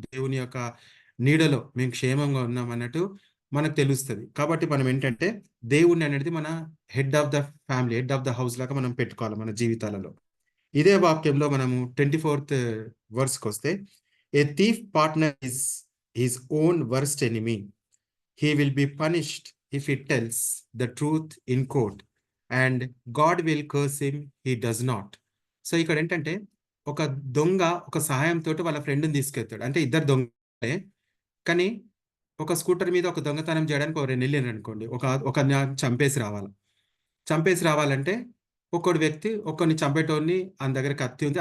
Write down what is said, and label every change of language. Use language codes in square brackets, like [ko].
[te] దేవుని యొక్క నీడలో మేము క్షేమంగా ఉన్నాం అన్నట్టు మనకు తెలుస్తది. కాబట్టి మనం ఏంటంటే, దేవుడిని అనేది మన head of the family, head of the house లాగా మనం పెట్టుకోవాలి మన జీవితాలలో. ఇదే వాక్యంలో మనము 24థ్ వర్స్‌కొస్తే, [en] "A thief partner is his own worst enemy. He will be punished if he tells the truth in court, and God will curse him he does not." [te] So, ఇక్కడేంటంటే, ఒక దొంగ ఒక సహాయంతోటి వాళ్ళ ఫ్రెండ్‌ని తీసుకెళ్తాడు. అంటే ఇద్దరు దొంగలే. కానీ ఒక స్కూటర్ మీద ఒక దొంగతనం చేయడానికి ఒక 2 ఎళ్ళిండ్రనుకోండి. ఒకడిని చంపేసి రావాల. చంపేసి రావాలంటే ఒకడిని చంపేటోడిని ఆని దగ్గర కత్తి ఉంది.